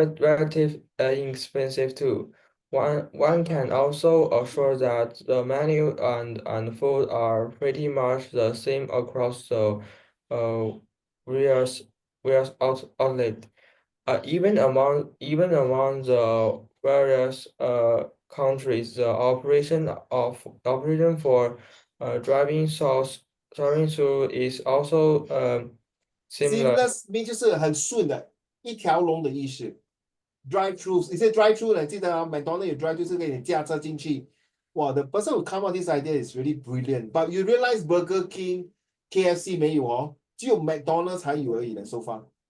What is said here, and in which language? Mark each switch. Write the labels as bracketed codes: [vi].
[en] relative inexpensive too. One can also assure that the menu and food are pretty much the same across the various outlet. Even among the various countries, the operation for driving through is also similar. [zh] seamless mean 就是很顺的，一条龙的意思。 drive through， 你是 drive through 呢？记得啊 ，McDonald's 有 drive through 是给你驾车进去。 [en] 哇 ，the person who come up this idea is really brilliant. But you realize Burger King, KFC [zh] 没有哦，只有 McDonald's 才有而已的 [en] so far.